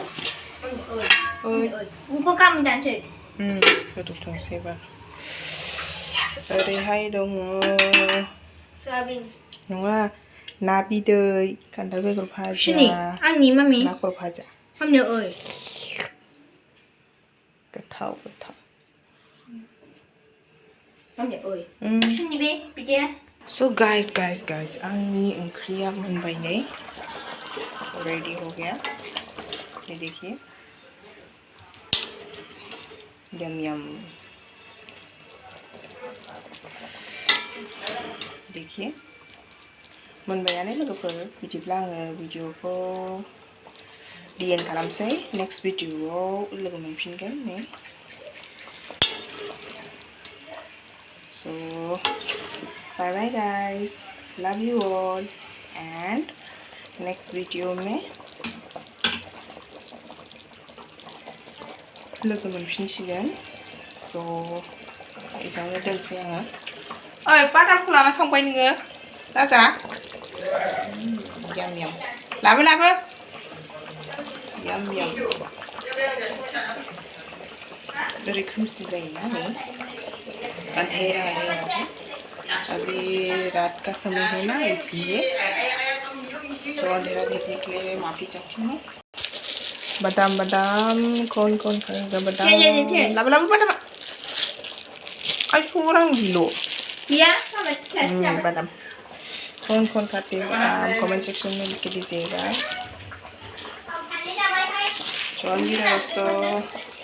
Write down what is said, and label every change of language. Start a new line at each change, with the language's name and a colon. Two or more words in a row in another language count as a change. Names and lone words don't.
Bodo: बेखौ गाबोन जानोसै गोदौथोंसै एबार ओरैहाय दङ सयाबिन नङा ना बिदै खान्थाल बेगर भाजा आंनि मामि ना खर' भाजा आंनिया ओइ गोथाव गोथाव आंनिया ओइ सोरनि बे बिदिया
English: so guys
Bodo: आंनि ओंख्रिया मोनबाय नै
Hindi: रेडी हो गया ये देखिए यम यम देखिए
Bodo: मोनबायानो लोगोफोर बिदिब्ला आङो भिडिअखौ डिएन खालामसै नेक्स्ट भिडिअआव लोगो मोनफिनगोन नै
English: so bye bye guys love you all and next video में
Bodo: लोगो मोनफिनसिगोन सो एसेयावनो दोनसै आङो ओइ बादामखौ लाना थांबाय नोङो दाजा यम यम लाबो यम यम ओरै खोमसि जायोना नै
Hindi: अंधेरा है अभी रात का समय है ना इसलिए सो अंधेरा देखने के लिए माफ़ी चाहती हूँ बादाम कौन खाएगा
Bodo: बादाम लाबो बादाम आई सोरां गिलो
Hindi: बादाम कौन खाते हैं बादाम कमेंट सेक्शन में लिख के दीजिएगा। चलिए दोस्तों